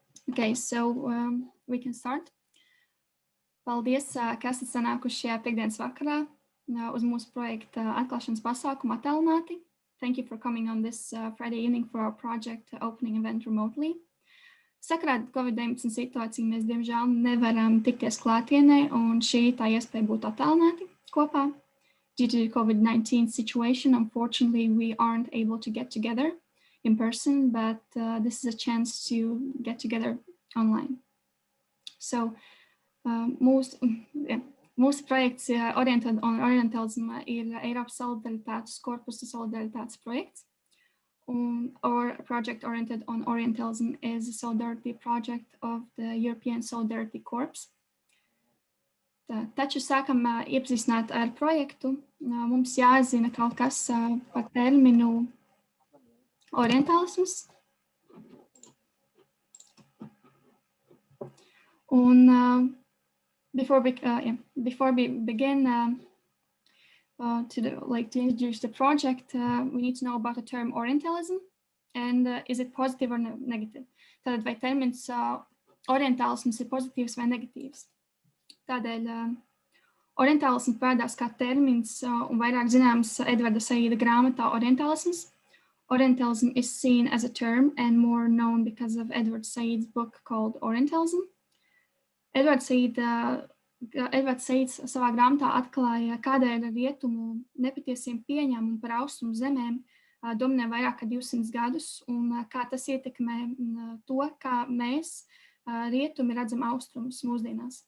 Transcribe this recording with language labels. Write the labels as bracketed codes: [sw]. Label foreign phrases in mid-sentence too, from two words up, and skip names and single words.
[en] Okay, so we can start. [lv] Paldies, ka esat sanākuši šajā piekdienas vakarā uz mūsu projekta atklāšanas pasākumu Attālināti. [en] Thank you for coming on this Friday evening for our project opening event remotely. [lv] Sakarā ar COVID-19 situāciju mēs diemžēl nevaram tikties klātienē, un šī tā iespēja būt attālināti kopā. [en] Due to the COVID-19 situation, unfortunately, we aren't able to get together in person, but this is a chance to get together online. [lv] So mūsu projekts Oriented on Orientalism ir Eiropas Solidaritātes Korpusa Solidaritātes projekts. [en] Our project Oriented on Orientalism is a solidarity project of the European Solidarity Corps. [lv] Taču sākam iepazīstināt ar projektu. Mums jāzina kaut kas par terminu orientālisms. [en] Un before we begin to introduce the project, we need to know about the term Orientalism and is it positive or negative. [lv] Tātad vai termins orientālisms ir pozitīvs vai negatīvs. Tādēļ orientālisms parādās kā termins un vairāk zināms Edvarda Saīda grāmatā Orientalisms. [en] Orientalism is seen as a term and more known because of Edward Said's book called Orientalism. [lv] Edvards Saids savā grāmatā atklāja, kādēļ rietumu nepatiesiem pieņēmumu par austrumu zemēm dominē vairāk kā 200 gadus un kā tas ietekmē to, kā mēs rietumi redzam austrumus mūsdienās.